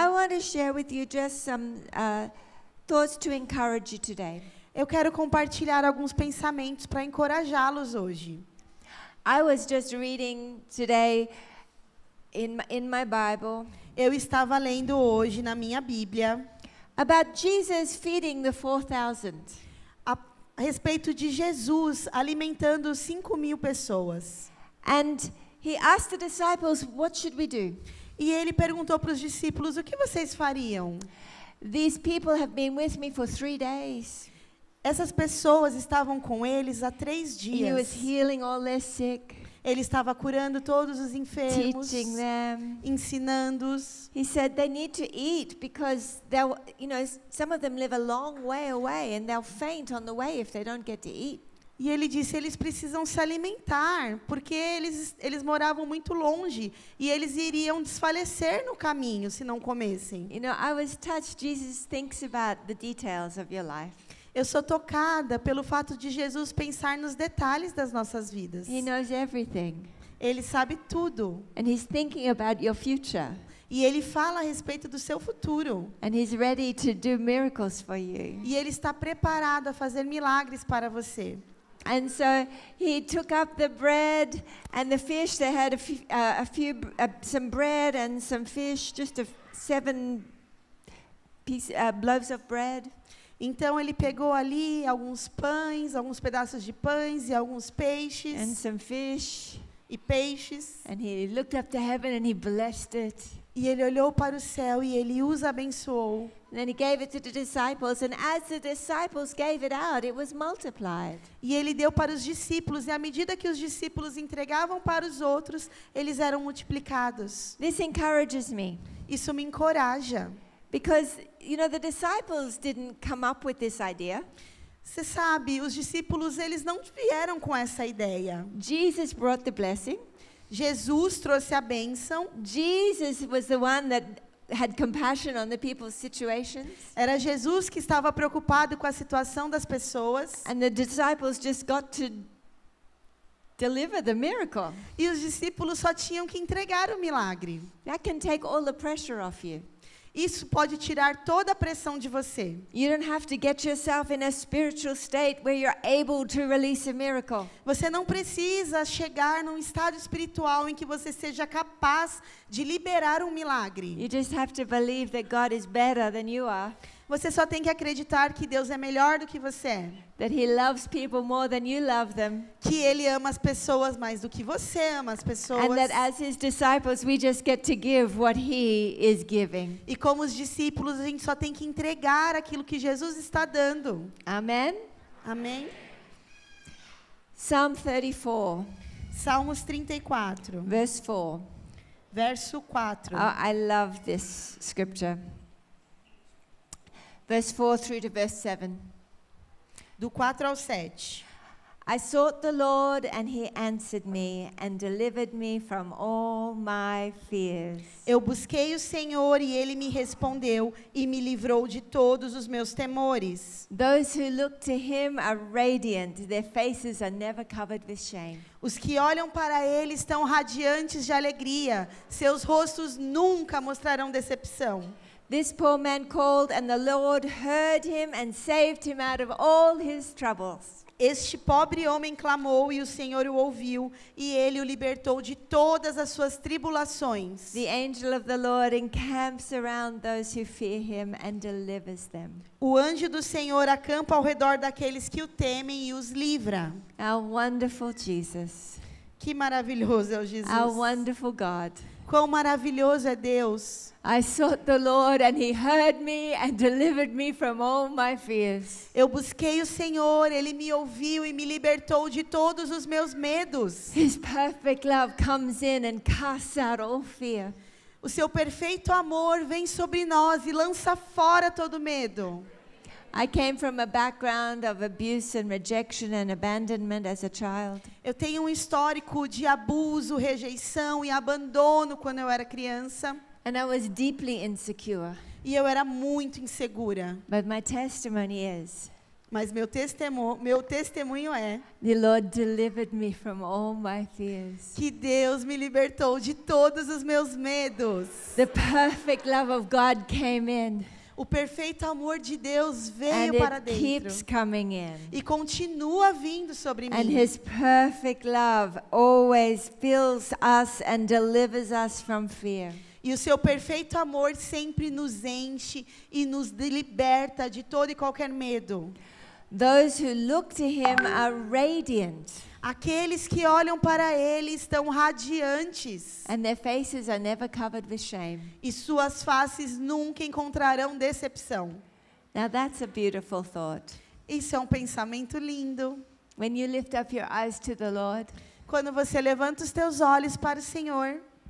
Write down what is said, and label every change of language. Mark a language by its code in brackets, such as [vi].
[en] I want to share with you just some thoughts to encourage you today. [pt] Eu quero compartilhar alguns pensamentos para encorajá-los hoje. [en] I was just reading today in my Bible [pt] Eu estava lendo hoje na minha Bíblia [en] about Jesus feeding the 4,000. [pt] a respeito de Jesus alimentando 5.000 pessoas. [en] And he asked the disciples, what should we do? [pt] E ele perguntou para os discípulos, o que vocês fariam? [en] These people have been with me for 3 days. [pt] Essas pessoas estavam com eles há 3 [en] He was [pt] dias. [en] healing all their sick, [pt] Ele estava curando todos os enfermos, [en] teaching them. [pt] ensinando-os. [en] He said they need to eat because they'll, some of them live a long way away and they'll faint on the way if they don't get to eat. [pt] E ele disse, eles precisam se alimentar, porque eles moravam muito longe e eles iriam desfalecer no caminho se não comessem. [en] I was touched. Jesus thinks about the details of your life. [pt] Eu sou tocada pelo fato de Jesus pensar nos detalhes das nossas vidas. [en] He knows everything. [pt] Ele sabe tudo. [en] And he's thinking about your future. [pt] E ele fala a respeito do seu futuro. [en] And he's ready to do miracles for you. [pt] E ele está preparado a fazer milagres para você. [en] And so he took up the bread and the fish. They had some bread and some fish, just 7 loaves of bread. [pt] Então ele pegou ali alguns pães, alguns pedaços de pães e alguns peixes. [en] And some fish. [pt] E peixes. [en] And he looked up to heaven and he blessed it. [pt] E ele olhou para o céu e ele os abençoou. [en] And then he gave it to the disciples, and as the disciples gave it out, it was multiplied. [pt] E ele deu para os discípulos, e à medida que os discípulos entregavam para os outros, eles eram multiplicados. [en] This encourages me. [pt] Isso me encoraja. [en] Because, the disciples didn't come up with this idea. [pt] Você sabe, os discípulos, eles não vieram com essa ideia. [en] Jesus brought the blessing. [pt] Jesus trouxe a bênção. [en] Jesus was the one that had compassion on the people's situations. [pt] Era Jesus que estava preocupado com a situação das pessoas. [en] And the disciples just got to deliver the miracle. [pt] E os discípulos só tinham que entregar o milagre. [en] That can take all the pressure off you. [pt] Isso pode tirar toda a pressão de você. [en] You don't have to get yourself in a spiritual state where you're able to release a miracle. [pt] Você não precisa chegar num estado espiritual em que você seja capaz de liberar um milagre. [en] You just have to believe that God is better than you are. [pt] Você só tem que acreditar que Deus é melhor do que você é. [en] That he loves people more than you love them. [pt] Que ele ama as pessoas mais do que você ama as pessoas. [en] And that as his disciples we just get to give what he is giving. [pt] E como os discípulos a gente só tem que entregar aquilo que Jesus está dando. [en] Amen. [pt] Amém. [en] Psalm 34. [pt] Salmos 34. [en] Verse 4. [pt] Verso 4. [en] I love this scripture. Verse 4 through to verse 7. [pt] Do 4 ao 7. [en] I sought the Lord and he answered me and delivered me from all my fears. [pt] Eu busquei o Senhor e ele me respondeu e me livrou de todos os meus temores. [en] Those who look to him are radiant, their faces are never covered with shame. [pt] Os que olham para ele estão radiantes de alegria, seus rostos nunca mostrarão decepção. [en] This poor man called, and the Lord heard him and saved him out of all his troubles. [pt] Este pobre homem clamou e o Senhor o ouviu, e ele o libertou de todas as suas tribulações. [en] The angel of the Lord encamps around those who fear him and delivers them. [pt] O anjo do Senhor acampa ao redor daqueles que o temem e os livra. [en] Our wonderful Jesus. [pt] Que maravilhoso é o Jesus. [en] Our wonderful God. [pt] Quão maravilhoso é Deus. [en] I sought the Lord and he heard me and delivered me from all my fears. [pt] Eu busquei o Senhor, ele me ouviu e me libertou de todos os meus medos. [en] His perfect love comes in and casts out all fear. [pt] O seu perfeito amor vem sobre nós e lança fora todo medo. [en] I came from a background of abuse and rejection and abandonment as a child. [pt] Eu tenho um histórico de abuso, rejeição e abandono quando eu era criança. [en] And I was deeply insecure. [pt] E eu era muito insegura. [en] But my testimony is, [pt] Mas meu testemunho é [en] the Lord delivered me from all my fears. [pt] que Deus me libertou de todos os meus medos. [en] The perfect love of God came in. [pt] O perfeito amor de Deus [en] And [pt] veio para [en] it [pt] dentro [en] keeps coming in. [pt] e continua vindo sobre [en] And [pt] mim. [en] his perfect love always fills us and delivers us from fear. [pt] E o seu perfeito amor sempre nos enche e nos liberta de todo e qualquer medo. [en] Those who look to him are radiant, [pt] Aqueles que olham para ele estão radiantes [en] and their faces are never covered with shame. [pt] e suas faces nunca encontrarão decepção. [en] Now that's a beautiful thought. [pt] Isso é um pensamento lindo. [en] When you lift up your eyes to the Lord, [pt] Quando você levanta os teus olhos para o Senhor,